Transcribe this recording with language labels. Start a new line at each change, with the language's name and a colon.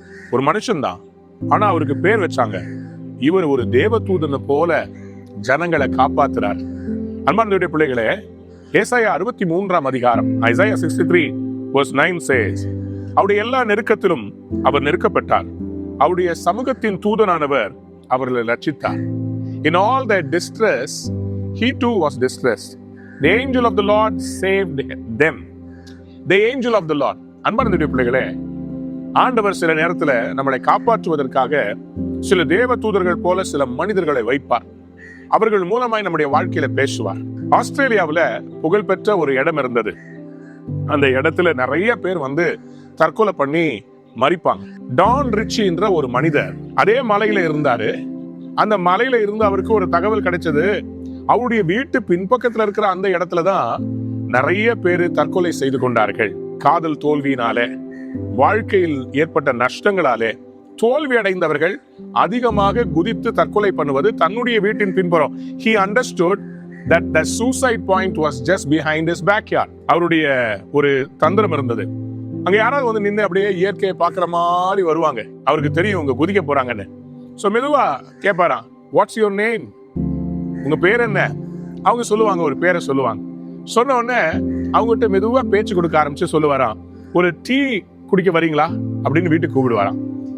Tamil: ஒரு மனுஷன்தான், ஆனா அவருக்கு பேர் வச்சாங்க. இவர் ஒரு தேவ தூதனை போல ஜனங்களை காப்பாத்துறார். அன்பார்ந்த பிள்ளைகளே, ஏசாயா 63 அதிகாரம், ஐசாயா 63:9 says, அவருடைய எல்லா நெருக்கத்திலும் அவர் நெருக்கப்பட்டார், அவருடைய சமூகத்தின் தூதனானவர் அவர்களை ரட்சித்தார்.
English: In all their distress, he too was distressed. The angel of the Lord saved them. The angel of the Lord.
Tamil: அன்பார்ந்த பிள்ளைகளே, ஆண்டவர் சில நேரத்துல நம்மளை காப்பாற்றுவதற்காக சில தேவ தூதர்கள் போல சில மனிதர்களை வைப்பார். அவர்கள் மூலமாய் நம்முடைய வாழ்க்கையில பேசுவார். ஆஸ்திரேலியாவுல புகழ்பெற்ற ஒரு இடம் இருந்தது. அந்த இடத்துல நிறைய பேர் வந்து தற்கொலை பண்ணி மரிப்பாங்க. டான் ரிச்சி என்ற ஒரு மனிதர் அதே மலையில இருந்தாரு. அந்த மலையில இருந்து அவருக்கு ஒரு தகவல் கிடைச்சது, அவருடைய வீட்டு பின்பக்கத்துல இருக்கிற அந்த இடத்துலதான் நிறைய பேரு தற்கொலை செய்து கொண்டார்கள். காதல் தோல்வியினாலே, வாழ்க்கையில் ஏற்பட்ட நஷ்டங்களாலே தோல்வி அடைந்தவர்கள் அதிகமாக குதித்து தற்கொலை பண்ணுவது தன்னுடைய வீட்டின் பின்புறம்.
English: He understood that the suicide point was just behind his backyard.
Tamil: அவருடைய ஒரு தந்திரம் இருந்தது. அங்க யாராவது வந்து நின்று அப்படியே இயற்கையை பாக்குற மாதிரி வருவாங்க. அவருக்கு தெரியும் உங்க குதிக்க போறாங்கன்னு. சோ மெதுவா கேட்பாராம்,
English: What's your name?
Tamil: உங்க பேர் என்ன? அவங்க சொல்லுவாங்க, ஒரு பேரை சொல்லுவாங்க. சொன்ன உடனே அவங்ககிட்ட மெதுவா பேச்சு கொடுக்க ஆரம்பிச்சு சொல்லுவாராம், ஒரு டீ குடிக்க வரீங்களா அப்படின்னு வீட்டுக்கு கூப்பிடுவாராம்.